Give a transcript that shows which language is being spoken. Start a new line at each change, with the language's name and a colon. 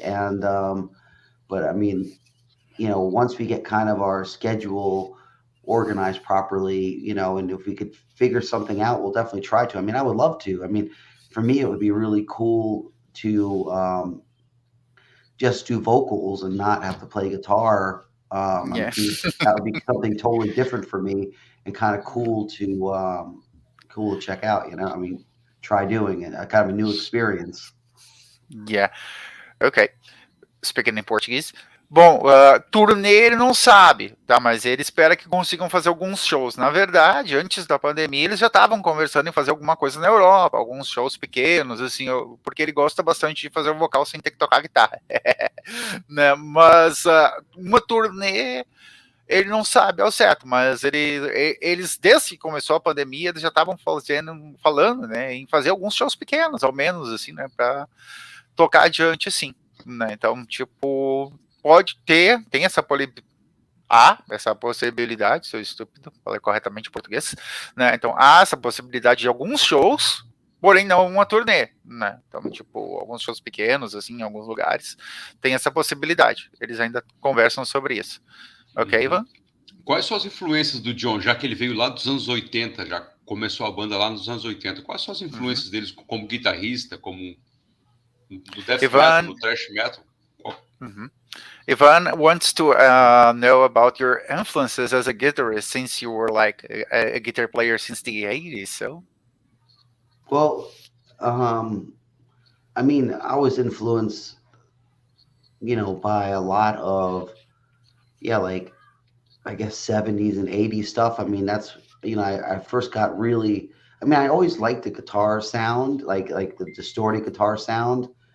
English: And but I mean, once we get kind of our schedule organized properly, and if we could figure something out, we'll definitely try to. I mean, I would love to. I mean, for me, it would be really cool to just do vocals and not have to play guitar. That would be something totally different for me and kind of cool to check out. I mean, try doing it. Kind of a new experience. Yeah. Ok. Speaking in Portuguese.
Portuguese: Bom, turnê ele não sabe, tá? Mas ele espera que consigam fazer alguns shows. Na verdade, antes da pandemia, eles já estavam conversando em fazer alguma coisa na Europa, alguns shows pequenos, assim, porque ele gosta bastante de fazer o vocal sem ter que tocar guitarra. Né? Mas uma turnê ele não sabe ao certo, mas eles, desde que começou a pandemia, eles já estavam falando, né, em fazer alguns shows pequenos, ao menos, assim, né, para tocar adiante, assim, né? Então, tipo, tem essa possibilidade, sou estúpido, falei corretamente em português, né? Então, há essa possibilidade de alguns shows, porém não uma turnê, né? Então, tipo, alguns shows pequenos, assim, em alguns lugares, tem essa possibilidade. Eles ainda conversam sobre isso. Ok, Ivan? Quais são as influências do John, já que ele veio lá dos anos 80, já começou a banda lá nos anos 80? Quais são as influências deles como guitarrista, como no death metal, no thrash metal?
English: Ivan wants to know about your influences as a guitarist, since you were like a guitar player since the 80s. So, well, I mean, I was influenced, by a lot of, like, I guess 70s and 80s stuff. I mean, that's, I first got really, I mean, I always liked the guitar sound, like the distorted guitar sound.